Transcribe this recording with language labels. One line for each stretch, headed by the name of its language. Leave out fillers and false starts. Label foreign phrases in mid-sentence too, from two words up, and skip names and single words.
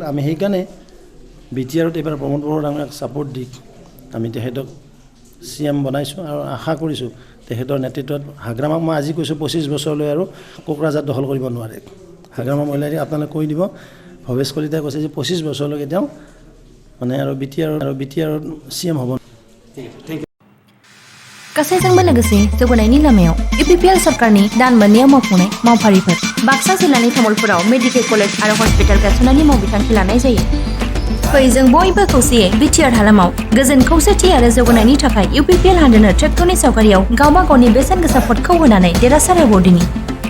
Assamese: আমি সেইকাৰণে BTRত এইবাৰ প্ৰমোদ বড়ো ডাঙৰীয়াক ছাপোৰ্ট দি আমি তেখেতক CM বনাইছোঁ আৰু আশা কৰিছোঁ তেখেতৰ নেতৃত্বত হাগ্ৰামাক মই আজি কৈছোঁ 25 বছৰলৈ আৰু কোকৰাঝাৰ দখল কৰিব নোৱাৰে। হাগ্ৰামা মহিলাই আপোনালোকে কৈ দিব ভৱেশ কলিতাই কৈছে যে 25 বছৰলৈকে তেওঁ মানে আৰু BTR CM হ'ব। ঠিক আছে,
English: thank you.
Bodo: गासैजोंबो लोगोसे जौगानायनि लामायाव UPPL सरकारनि दान मोननैयाव मावफुंनाय मावफारिफोर बाक्सा जिल्लानि तामुलपुराव
English: medical college
Bodo: आरो हस्पिटाल गायसननायनि मावबिथांखि लानाय जायो। फै जों बयबो खौसेयै BTR हालामाव गोजोन खौसेथि आरो जौगानायनि थाखाय UPPL हानजानो ट्रेक्टरनि सावगारियाव गावबा गावनि बेसेन गोसा भटखौ होनानै देरहासार होबावदिनि।